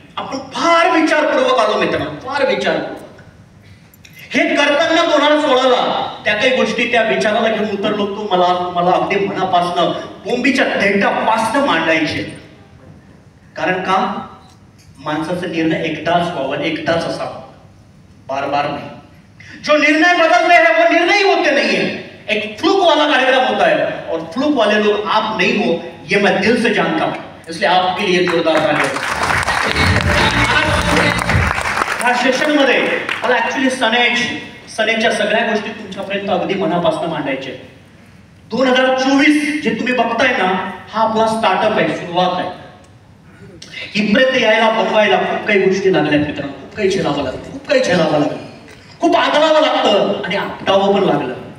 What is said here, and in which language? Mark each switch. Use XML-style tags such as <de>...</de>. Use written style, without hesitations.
<mr>आपण फार विचारपूर्वक आलो मित्रांनो, फार विचारपूर्वक. हे करताना 2016ला त्या काही गोष्टी त्या विचाराला घेऊन उतरलो. तो मला अगदी मनापासनं बोंबीच्या देठापासनं मांडायचे. कारण का माणसाचा निर्णय एकदाच व्हावा, एकदाच असावा,</mr> <hi>बार बार</hi> <mr>नाही.</mr> <hi>जो निर्णय बदलते हैं वो निर्णय होते नहीं है. एक फ्लूक वाला कार्यक्रम होता है और फ्लूक वाले लोग आप नहीं हो, ये मैं दिल से जानता हूं. इसलिए आपके लिए जोरदार तालियां.</hi> <mr>ह्या सेशन मध्ये मला ऍक्च्युली सनेजच्या सगळ्या गोष्टी तुमच्यापर्यंत अगदी मनापासून मांडायचे. 2024 जे तुम्ही बघताय ना हा आपला स्टार्टअप आहे, सुरुवात आहे. इथपर्यंत यायला बनवायला खूप काही गोष्टी लागल्यात मित्रांनो, खूप काही झेलावं लागलं, खूप आदळावं लागतं आणि आपटावं पण लागलं.</mr>